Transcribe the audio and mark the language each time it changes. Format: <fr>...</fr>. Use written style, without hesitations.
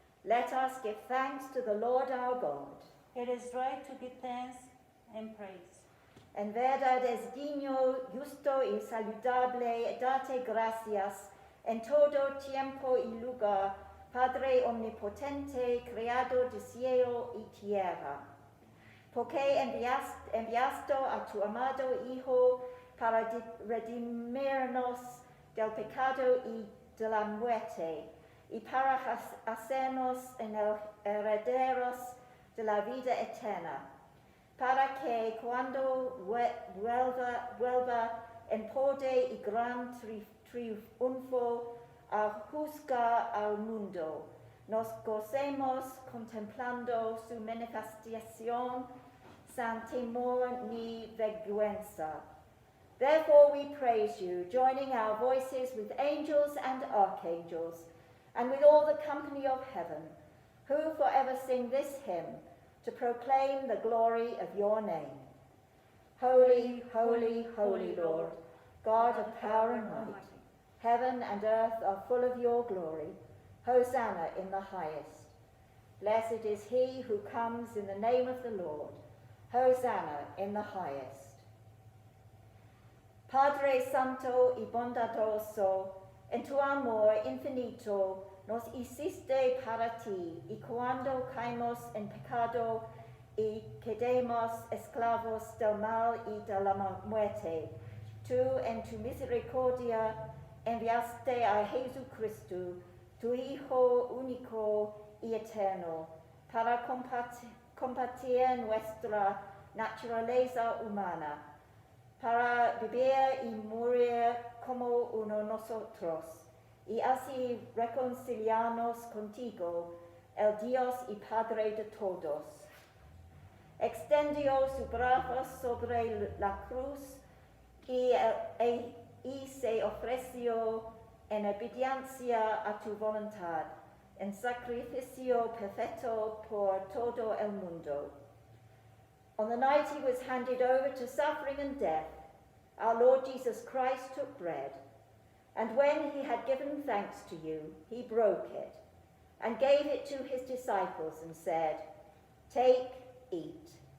<en>Let us give thanks to the Lord our God. It is right to give thanks and praise.</en> <es>En verdad es digno, justo y saludable darte gracias en todo tiempo y lugar, Padre omnipotente, creador de cielo y tierra, porque enviaste a tu amado Hijo para redimirnos del pecado y de la muerte, y para hacernos herederos de la vida eterna, para que cuando vuelva en poder y gran triunfo a juzgar al mundo, nos gocemos contemplando su manifestación sin temor ni vergüenza.</es> <en>Therefore we praise you, joining our voices with angels and archangels, and with all the company of heaven, who forever sing this hymn to proclaim the glory of your name. Holy, holy, holy Lord, God of power and might, heaven and earth are full of your glory. Hosanna in the highest. Blessed is he who comes in the name of the Lord. Hosanna in the highest.</en> <es>Padre Santo y bondadoso, en tu amor infinito nos hiciste para ti, y cuando caemos en pecado y quedemos esclavos del mal y de la muerte, tú en tu misericordia enviaste a Jesucristo, tu Hijo único y eterno, para compartir nuestra naturaleza humana, para vivir y morir como uno de nosotros, y así reconciliarnos contigo, el Dios y Padre de todos. Extendió su brazo sobre la cruz y se ofreció en obediencia a tu voluntad, en sacrificio perfecto por todo el mundo.</es> <en>On the night he was handed over to suffering and death, our Lord Jesus Christ took bread, and when he had given thanks to you, he broke it, and gave it to his disciples and said, "Take, eat.</en>